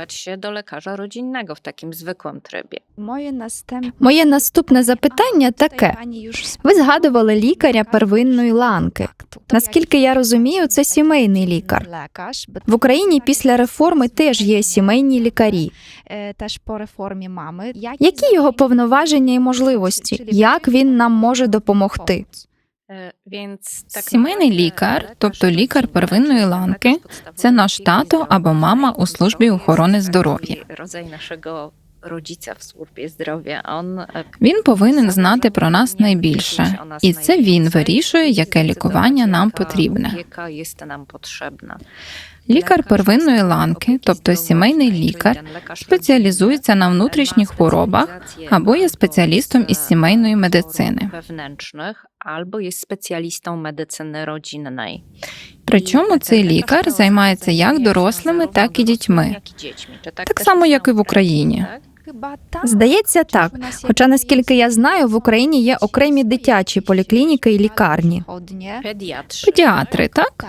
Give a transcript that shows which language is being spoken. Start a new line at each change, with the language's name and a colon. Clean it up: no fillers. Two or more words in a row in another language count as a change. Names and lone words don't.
Ukrainian: Моє наступне запитання таке. Ви згадували лікаря первинної ланки. Наскільки я розумію, це сімейний лікар. В Україні після реформи теж є сімейні лікарі.
Polish: Też po reformie mamy.
Ukrainian: Які його повноваження і можливості? Як він нам може допомогти? Сімейний лікар, тобто лікар первинної ланки, це наш тато або мама у службі охорони здоров'я. Він повинен знати про нас найбільше, і це він вирішує, яке лікування нам потрібне. Лікар первинної ланки, тобто сімейний лікар, спеціалізується на внутрішніх хворобах або є спеціалістом із сімейної медицини.
Polish: Albo jest specjalistą medycyny rodzinnej.
Ukrainian: Причому цей лікар займається як дорослими, так і дітьми. Так само, як і в Україні. Здається, так. Хоча, наскільки я знаю, в Україні є окремі дитячі поліклініки і лікарні. Педіатри, так?